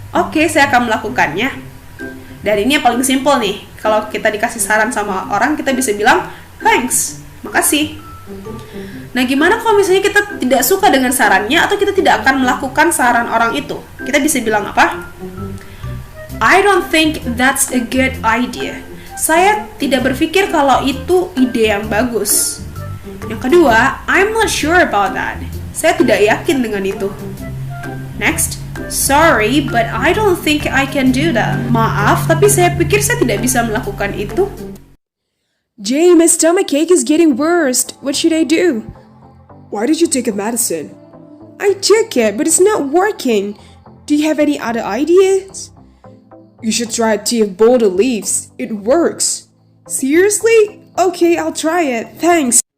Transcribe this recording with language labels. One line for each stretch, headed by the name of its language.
Indonesian: Oke, saya akan melakukannya. Dan ini yang paling simple nih. Kalau kita dikasih saran sama orang, kita bisa bilang thanks, makasih. Nah, gimana kalau misalnya kita tidak suka dengan sarannya atau kita tidak akan melakukan saran orang itu? Kita bisa bilang apa?
English: I don't think that's a good idea.
Indonesian: Saya tidak berpikir kalau itu ide yang bagus. Yang kedua,
English: I'm not sure about that.
Indonesian: Saya tidak yakin dengan itu.
English: Next, sorry, but I don't think I can do that.
Indonesian: Maaf, tapi saya pikir saya tidak bisa melakukan itu.
English: Jay, my stomachache is getting worse. What should I do? Why did you take a medicine? I took it, but it's not working. Do you have any other ideas? You should try tea of boulder leaves. It works. Seriously? Okay, I'll try it. Thanks.